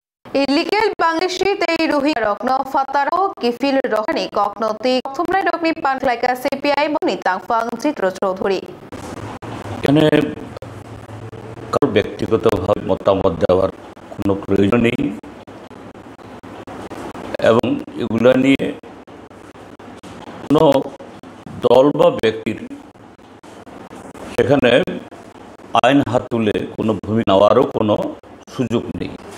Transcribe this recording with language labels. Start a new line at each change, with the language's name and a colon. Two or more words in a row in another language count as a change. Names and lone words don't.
English: Illegal Bangladeshi
Kok Borok: tay ruhi rokno fataro kifil rohani kokno ti thumnai rokni panklaika CPI moni tangfang Chitra Choudhury
Bangla: এখানে কারো ব্যক্তিগতভাবে মতামত দেওয়ার কোনো প্রয়োজন নেই এবং এগুলা নিয়ে কোনো দল বা ব্যক্তির সেখানে আইন হাত তুলে কোনো ভূমি নেওয়ারও কোনো সুযোগ নেই।